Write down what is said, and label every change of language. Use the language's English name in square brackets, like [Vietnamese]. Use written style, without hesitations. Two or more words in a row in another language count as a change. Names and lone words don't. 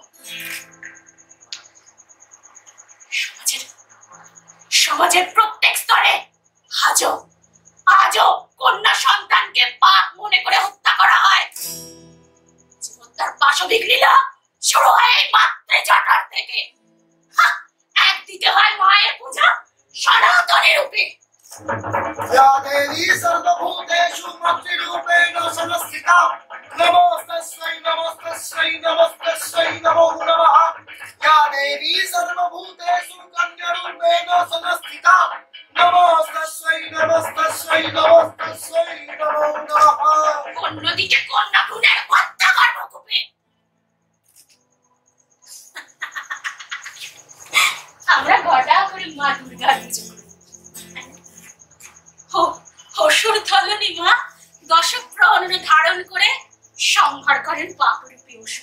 [Bangla] সমাজের প্রত্যেক স্তরে আজও কন্যা সন্তানকে পাপ মনে করে হত্যা করা হয়। হত্যার পাশবিক লীলা শুরু হয় এই মাতৃজঠর থেকে। এক দিতে হয় মায়ের পূজা সনাতনী রূপে। [Sanskrit] या देवी सर्वभूतेषु मातृरूपेण संस्थिता नमोस्तस्यै नमोस्तस्यै नमोस्तस्यै नमो नमः। या देवी सर्वभूतेषु कन्यारूपेण संस्थिता नमोस्तस्यै नमोस्तस्यै नमोस्तस्यै नमो नमः। [Bangla] অন্যদিকে কন্যা ভ্রূণের হত্যা কর্মকূপে আমরা ঘটা করে মা দুর্গার পুজো করি। অসুর ধলনী মা দশক প্রহরণ ধারণ করে সংহার করেন পাপরূপী অসুর।